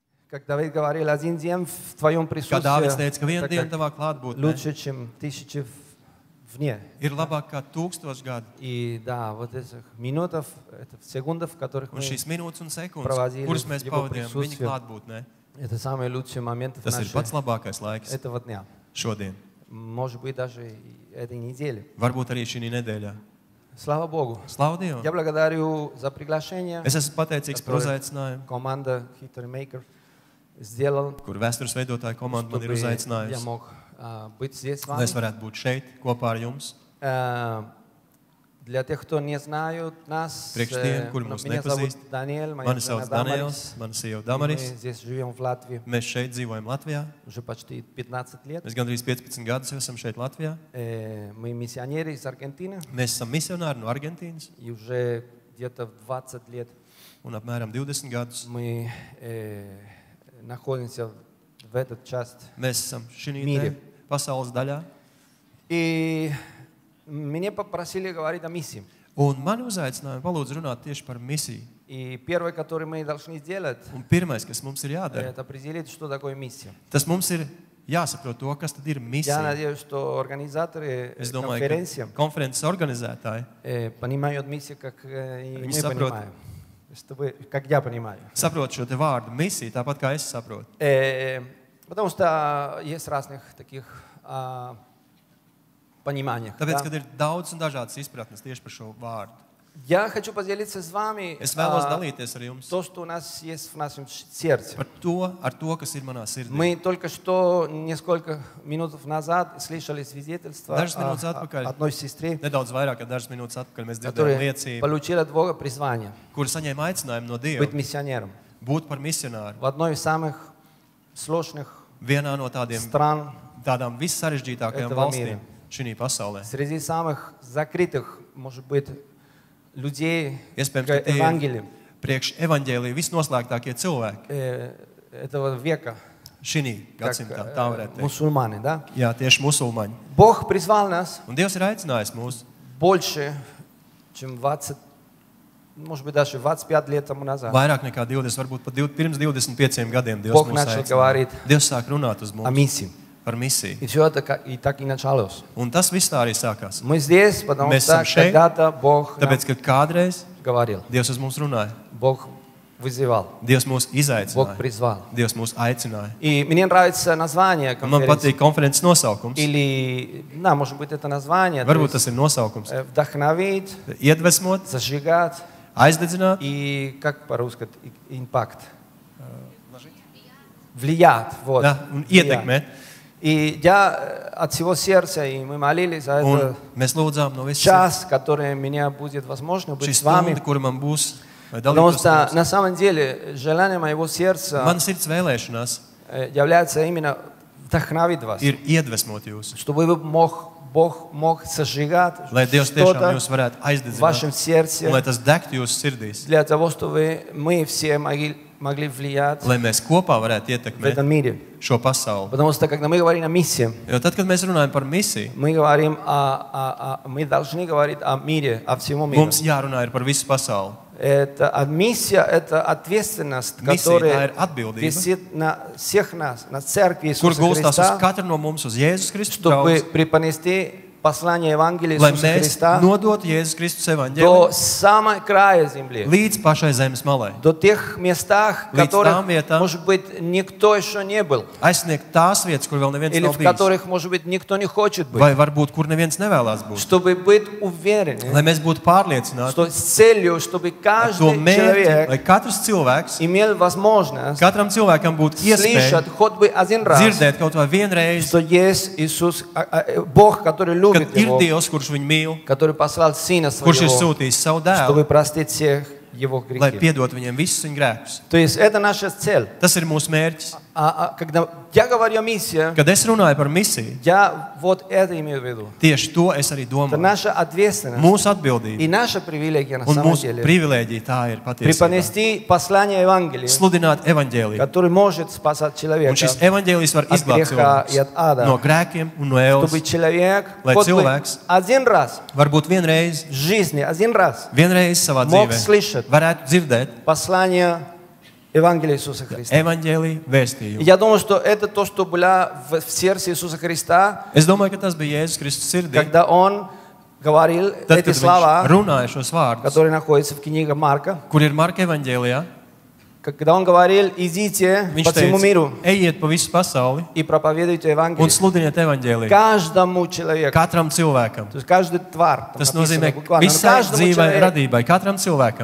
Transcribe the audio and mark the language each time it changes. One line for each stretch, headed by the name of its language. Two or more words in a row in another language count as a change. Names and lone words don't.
Russian: как Давид говорил, один день в твоем
Latvian: Kā Dāvids
Russian: присутствии
Latvian: teica, ka viena diena tavā klātbūtnē
Russian: лучше, чем тысячи вне.
Latvian: ir labāk kā 1000 gadi.
Russian: И да, вот этих минутов, это секундов, в которых
Latvian: Un
Russian: мы,
Latvian: šīs minūtes un sekundes,
Russian: Проводили
Latvian: kuras mēs
Russian: его
Latvian: pavadījām viņa
Russian: присутствие.
Latvian: klātbūtnē,
Russian: это самые лучшие моменты
Latvian: tas ir pats labākais laiks
Russian: этого дня.
Latvian: šodien.
Russian: Может быть, даже и этой недели.
Latvian: Varbūt arī šī nedēļā.
Russian: Слава Богу.
Latvian: Slavu Dievam!
Russian: Я благодарю за приглашение.
Latvian: Es esmu pateicīgs par uzaicinājumu,
Russian: Команда Hitmaker сделала,
Latvian: kur vēstures veidotāja komanda man ir
Russian: чтобы я
Latvian: uzaicinājusi,
Russian: мог быть здесь с
Latvian: lai es
Russian: вами.
Latvian: varētu būt šeit kopā ar jums.
Russian: Для тех, кто не знают нас,
Latvian: Priekš tiem, kuri mūs
Russian: меня зовут
Latvian: nepazīst.
Russian: Даниэль, моя
Latvian: Mani
Russian: жена
Latvian: sauc
Russian: Дамарис.
Latvian: Daniels, mana sieva
Russian: Мы
Latvian: Damaris.
Russian: здесь живем в Латвии
Latvian: Mēs šeit dzīvojam Latvijā.
Russian: уже почти 15 лет.
Latvian: Mēs gandrīz 15 gadus jau esam šeit Latvijā.
Russian: Мы миссионеры из Аргентины.
Latvian: Mēs esam misionāri no Argentīnas
Russian: И уже где-то в 20 лет
Latvian: un apmēram 20 gadus
Russian: мы находимся в этот часть.
Latvian: mēs esam šī Mīri. pasaules daļā.
Russian: И меня попросили говорить о миссии.
Latvian: Un mani uzaicināja palūdzu runāt tieši par misiju.
Russian: И первое, которое мы должны сделать,
Latvian: Un pirmais, kas mums ir jādara,
Russian: это определить, что такое миссия.
Latvian: tas mums ir jāsaprot to, kas tad ir
Russian: Я
Latvian: misija.
Russian: надеюсь, что организаторы
Latvian: Es domāju,
Russian: конференции
Latvian: ka konferences organizētāji
Russian: понимают миссию, как и мы Они понимаем. Чтобы, как я понимаю.
Latvian: saprot šo te vārdu misiju, tāpat kā es saprotu.
Russian: Потому что есть разных таких пониманий.
Latvian: Tāpēc, kad ir daudz un dažādas izpratnes tieši par šo vārdu.
Russian: Я хочу поделиться с вами
Latvian: Es vēlos dalīties ar jums
Russian: то, что у нас есть в нашем сердце.
Latvian: par to, ar to, kas ir manā sirdī.
Russian: Мы только что, несколько минут назад, слышали свидетельство
Latvian: Dažas minūtes atpakaļ,
Russian: одной сестре,
Latvian: nedaudz vairāk kā dažas minūtes atpakaļ, mēs dzirdējām
Russian: которая
Latvian: liecību,
Russian: получила от Бога призвание
Latvian: kur saņēma aicinājumu no Dieva
Russian: быть миссионером
Latvian: būt par misionāru.
Russian: в одной из самых сложных
Latvian: Vienā no
Russian: стран,
Latvian: tādām vissarežģītākajām
Russian: Этого
Latvian: valstīm
Russian: мира.
Latvian: šī pasaulē.
Russian: среди самых закрытых, может быть, людей
Latvian: Iespējams,
Russian: к
Latvian: ka tie ir
Russian: Евангелию
Latvian: priekš evaņģēlija visnoslēgtākie cilvēki
Russian: этого века,
Latvian: šī
Russian: как
Latvian: gadsimtā, tā varētu teikt.
Russian: мусульмане, да?
Latvian: Jā, tieši musulmaņi.
Russian: Бог призвал нас
Latvian: Un Dievs ir aicinājis mūs
Russian: больше, чем 20, может быть, даже 25 лет тому назад.
Latvian: vairāk nekā 20, varbūt pat pirms 25 gadiem Dievs
Russian: Бог
Latvian: mūs
Russian: начал
Latvian: aicināja.
Russian: говорить
Latvian: Dievs sāk runāt uz
Russian: о
Latvian: mums
Russian: миссии.
Latvian: par misiju.
Russian: И все это и так и началось.
Latvian: Un tas viss tā arī sākās.
Russian: Мы здесь, потому
Latvian: Mēs
Russian: что
Latvian: esam šeit,
Russian: когда-то Бог нам
Latvian: Tāpēc, ka kādreiz
Russian: говорил,
Latvian: Dievs uz mums runāja,
Russian: Бог вызывал,
Latvian: Dievs mūs
Russian: Бог
Latvian: izaicināja,
Russian: призвал.
Latvian: Dievs mūs aicināja.
Russian: И мне нравится название
Latvian: Un man
Russian: конференции.
Latvian: patīk konferences nosaukums.
Russian: Или, да, может быть, это название. то
Latvian: Varbūt
Russian: есть,
Latvian: tas ir nosaukums.
Russian: Вдохновить,
Latvian: Iedvesmot,
Russian: зажигать
Latvian: aizdedzināt,
Russian: и, как по-русски, импакт. Влиять. Вот.
Latvian: ja, un
Russian: Влиять.
Latvian: ietekmēt.
Russian: И я от всего сердца, и мы молились за
Latvian: Un
Russian: это
Latvian: mēs lūdzām no visas
Russian: час, который меня будет возможно быть
Latvian: šī
Russian: с вами.
Latvian: stunda, kura man būs, lai
Russian: Потому
Latvian: dalītos
Russian: что
Latvian: ar jums.
Russian: на самом деле желание моего сердца
Latvian: Mana sirds vēlēšanās
Russian: является именно вдохновить вас,
Latvian: ir iedvesmot jūs,
Russian: чтобы Бог мог сожигать
Latvian: lai Dievs tiešām
Russian: что-то
Latvian: jūs varētu
Russian: в вашем
Latvian: aizdedzināt,
Russian: сердце
Latvian: un lai tas degtu jūsu sirdīs,
Russian: для того, чтобы мы все могли влиять
Latvian: lai mēs kopā varētu
Russian: в
Latvian: ietekmēt
Russian: этом мире.
Latvian: šo pasauli.
Russian: Потому что когда мы говорим о миссии,
Latvian: Jo tad, kad mēs runājam par misiju,
Russian: мы говорим мы должны говорить о мире, о всему миру.
Latvian: mums jārunā ir par visu pasauli.
Russian: Миссия – это ответственность,
Latvian: Misija, tā
Russian: которая
Latvian: ir atbildība,
Russian: висит на всех нас, на церкви
Latvian: kur
Russian: Иисуса
Latvian: gulstās uz
Russian: Христа,
Latvian: katru no mums, uz Jēzus Kristus
Russian: чтобы
Latvian: draugu,
Russian: преподнести послание Евангелия
Latvian: lai
Russian: Иисуса
Latvian: mēs
Russian: Христа
Latvian: nodotu Jēzus Kristus
Russian: до
Latvian: evaņģēliju
Russian: самого края земли,
Latvian: līdz pašai zemes malai,
Russian: до тех местах, в
Latvian: Līdz
Russian: которых,
Latvian: tām vietām,
Russian: может быть, никто еще не был,
Latvian: aizsniegt tās vietas, kur vēl neviens
Russian: или
Latvian: nav
Russian: в
Latvian: bijis,
Russian: которых, может быть, никто не хочет быть,
Latvian: vai varbūt kur neviens nevēlas būt.
Russian: чтобы быть уверены,
Latvian: Lai mēs būtu pārliecināti
Russian: что с целью, чтобы
Latvian: ar to
Russian: каждый
Latvian: mērķi,
Russian: человек
Latvian: lai katrs cilvēks,
Russian: имел возможность
Latvian: katram cilvēkam būtu
Russian: слышать
Latvian: iespēja
Russian: хоть бы один раз,
Latvian: dzirdēt kaut vai vienreiz,
Russian: что есть Иисус, Бог, который
Latvian: kad
Russian: любит
Latvian: ir
Russian: его,
Latvian: Dievs, kurš viņu mīl,
Russian: который послал Сына
Latvian: kurš ir
Russian: Своего,
Latvian: sūtījis savu
Russian: чтобы
Latvian: dēlu,
Russian: простить всех его
Latvian: lai
Russian: грехи.
Latvian: piedot viņiem visus viņu grēkus.
Russian: То есть это наша цель.
Latvian: Tas ir mūsu mērķis.
Russian: Когда я говорю о миссии,
Latvian: Kad es runāju par misiju,
Russian: я вот это имею в виду.
Latvian: tieši to es arī
Russian: Это
Latvian: domāju.
Russian: наша ответственность
Latvian: Mūsu atbildība
Russian: и наша привилегия на
Latvian: un
Russian: самом
Latvian: mūsu
Russian: деле.
Latvian: privilēģija tā ir patiesībā.
Russian: Преподнести послание Евангелия,
Latvian: Sludināt evaņģēliju.
Russian: который может spasать человека
Latvian: Un šis evaņģēlijs var
Russian: от
Latvian: izglābt
Russian: греха и
Latvian: cilvēkus
Russian: от ада.
Latvian: no grēkiem un no ēles.
Russian: Чтобы человек
Latvian: Lai
Russian: хоть бы
Latvian: cilvēks
Russian: один раз
Latvian: varbūt vienreiz
Russian: в жизни, один раз
Latvian: savā
Russian: мог
Latvian: dzīvē
Russian: слышать
Latvian: varētu dzirdēt
Russian: послание Евангелие Иисуса Христа.
Latvian: evaņģēlija
Russian: И
Latvian: vēstījumu.
Russian: я думаю, что это то, что было в сердце Иисуса Христа,
Latvian: Es domāju, ka tas bija Jēzus Kristus sirdī,
Russian: когда Он говорил
Latvian: tad,
Russian: эти
Latvian: kad viņš
Russian: слова,
Latvian: runāja šos vārdus,
Russian: которые находятся в книге Марка,
Latvian: kur ir Marka evaņģēlijā.
Russian: когда Он говорил: идите
Latvian: Viņš
Russian: по всему миру
Latvian: teica, ejiet pa visu pasauli
Russian: и проповедуйте
Latvian: un
Russian: Евангелие
Latvian: sludiniet evaņģēliju
Russian: каждому человеку.
Latvian: katram cilvēkam.
Russian: То есть каждый тварь. Там
Latvian: Tas
Russian: написано
Latvian: nozīmē
Russian: буквально, но
Latvian: visai
Russian: каждому
Latvian: dzīvai,
Russian: человеку.
Latvian: radībai, katram cilvēkam.